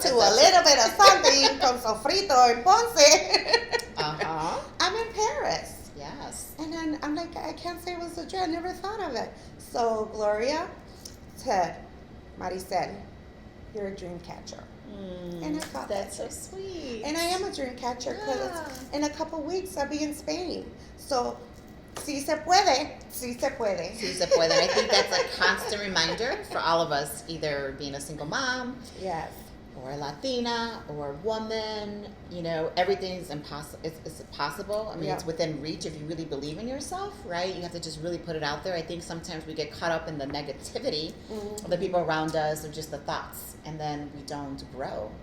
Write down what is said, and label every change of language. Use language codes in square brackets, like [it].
[en] to a little bit of something con sofrito en Ponce, I'm in Paris. Yes. And then I'm like, I can't say it was a dream. I never thought of it. So Gloria said, Maricel, you're a dream catcher. And I thought That's so sweet. And I am a dream catcher because in a couple weeks I'll be in Spain. [es] So, si se puede, si se puede. Si se puede. [en] And I think that's a constant reminder for all of us, either being a single mom, Yes. or a Latina, or a woman. You know, everything's impossible. It's possible. I mean, it's within reach if you really believe in yourself, right? You have to just really put it out there. I think sometimes we get caught up in the negativity of the people around us, or just the thoughts, and then we don't grow.